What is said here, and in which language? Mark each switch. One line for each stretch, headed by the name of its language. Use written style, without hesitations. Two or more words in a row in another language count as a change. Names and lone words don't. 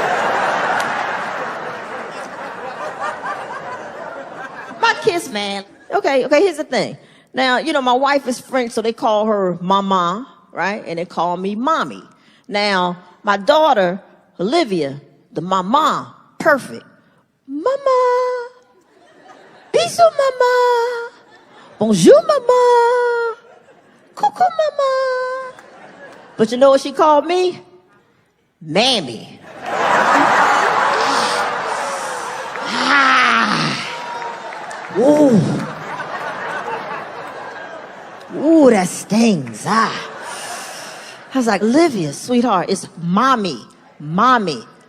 English: My kids, man. Okay, here's the thing. Now, you know, my wife is French, so they call her mama, right? And they call me mommy. Now, my daughter, Olivia, the mama, perfect.
French: Mama. Bisous, mama. Bonjour, mama. Coucou, mama.
English: But you know what she called me? Mammy. Ooh. Ooh, that stings. I was like, Olivia, sweetheart, it's mommy, mammy.